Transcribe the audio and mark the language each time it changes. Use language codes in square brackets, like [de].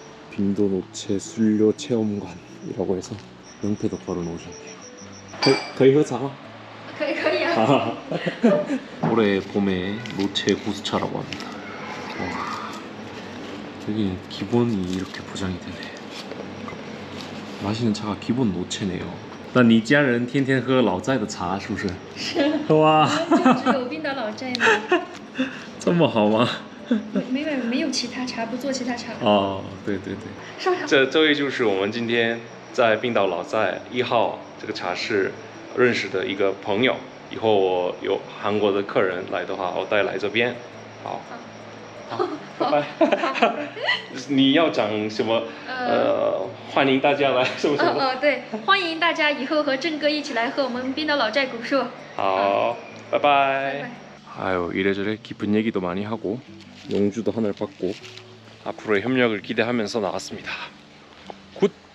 [ko] 빙도 노체 순료 체험관이라고 해서 명패도 걸어놓으셨네요. [zh] 거의喝茶吗? 可以啊。 [ko] 올해 봄에 노체 고수차라고 합니다. 여기 기본이 이렇게 포장이 되네. 마시는 차가 기본 노체네요. [zh] 那你家人天天喝老寨的茶是不是？是。哇，就只有冰岛老寨呢。这么好吗？没有其他茶，不做其他茶。哦，对对对。这位就是我们今天在冰岛老寨1号这个茶室认识的一个朋友。以后我有韩国的客人来的话，我带来这边。好，拜拜。你要讲什么？欢迎大家来，是不是？对，欢迎大家以后和郑哥一起来喝我们冰岛老寨古树。好，拜拜。 [ko] 아유, 이래저래 깊은 얘기도 많이 하고 용주도 하나를 받고 앞으로의 협력을 기대하면서 나왔습니다. 굿!